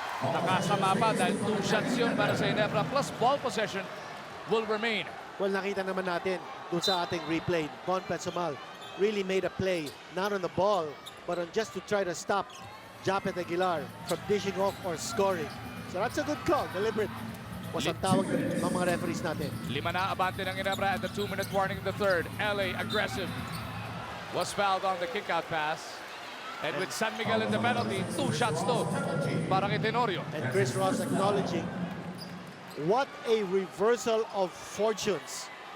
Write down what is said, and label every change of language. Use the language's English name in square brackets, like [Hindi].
[Filipino] Nakasama pa dahil 2 shots yun para sa Ginebra, [English] plus ball possession will remain. Well, [Filipino] nakita naman natin dun sa ating replay, [English] Von Pesumal really made a play, not on the ball, but on just to try to stop Japet Aguilar from dishing off or scoring. So that's a good call, deliberate. [Filipino] Was ang tawag ng mga referees natin. [English] 5 [Filipino] na abante ng [English] Ginebra at the 2-minute warning in the third. LA aggressive. Was fouled on the kick-out pass. And with San Miguel in the penalty, 2 shots to [Filipino] para kay [English] Tenorio. And Chris Ross acknowledging what a reversal of fortunes.